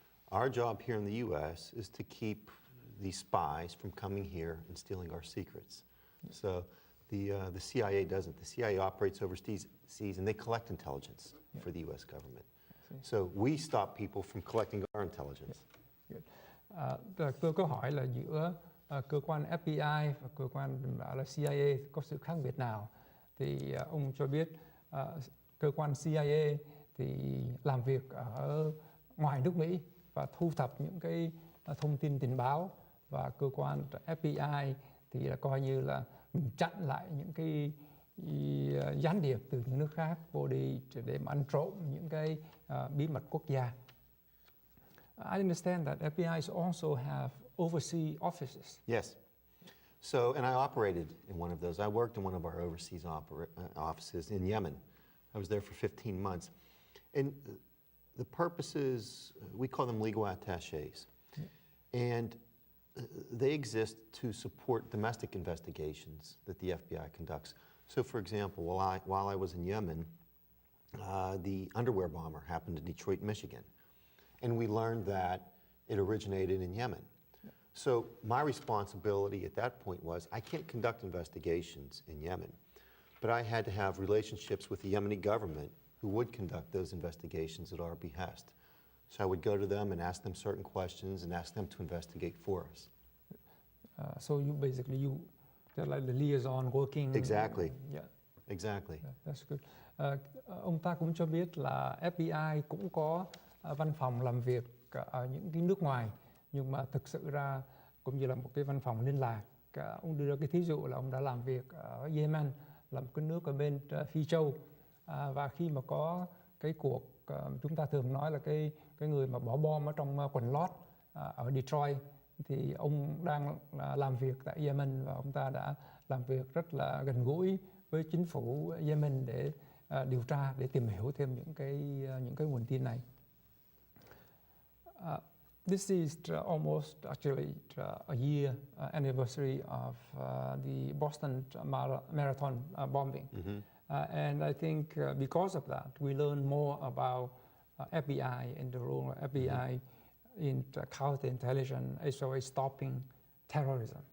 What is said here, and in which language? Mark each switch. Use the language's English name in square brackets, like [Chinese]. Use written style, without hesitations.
[English] Our job here in the U.S. is to keep these spies from coming here and stealing our secrets. Yeah. So the CIA doesn't. The CIA operates overseas and they collect intelligence for the U.S. government. So we stop people from collecting our intelligence. [Vietnamese] Tôi có hỏi là giữa cơ quan FBI và cơ quan là CIA có sự khác biệt nào? Thì ông cho biết cơ quan CIA thì làm việc ở ngoài nước Mỹ và thu thập những cái thông tin tình báo, và cơ quan FBI thì là coi như là mình chặn lại những cái gián điệp từ những nước khác vô đi để mà ăn trộm những cái bí mật quốc gia. [English] I understand that FBI also have overseas offices. Yes. So, and I operated in one of those. I worked in one of our overseas offices in Yemen. I was there for 15 months. And the purposes, we call them legal attachés. Yeah. And they exist to support domestic investigations that the FBI conducts. So, for example, while I was in Yemen, the underwear bomber happened in Detroit, Michigan. And we learned that it originated in Yemen. Yeah. So my responsibility at that point was, I can't conduct investigations in Yemen, but I had to have relationships with the Yemeni government who would conduct those investigations at our behest. So I would go to them and ask them certain questions and ask them to investigate for us. So they're like the liaison working. Exactly. Yeah. Exactly. Yeah, that's good. [Vietnamese] Ông ta cũng cho biết là FBI cũng có văn phòng làm việc ở những cái nước ngoài, nhưng mà thực sự ra cũng như là một cái văn phòng liên lạc. Ông đưa ra cái thí dụ là ông đã làm việc ở Yemen, là một cái nước ở bên Phi Châu, và khi mà có cái cuộc chúng ta thường nói là cái người mà bỏ bom ở trong quần lót ở Detroit, thì ông đang làm việc tại Yemen và ông ta đã làm việc rất là gần gũi với chính phủ Yemen để điều tra, để tìm hiểu thêm những cái nguồn tin này. [English] This is almost actually a year anniversary of the Boston Marathon bombing. Mm-hmm. And I think because of that, we learn more about FBI and the role of FBI in counterintelligence, as well as stopping terrorism.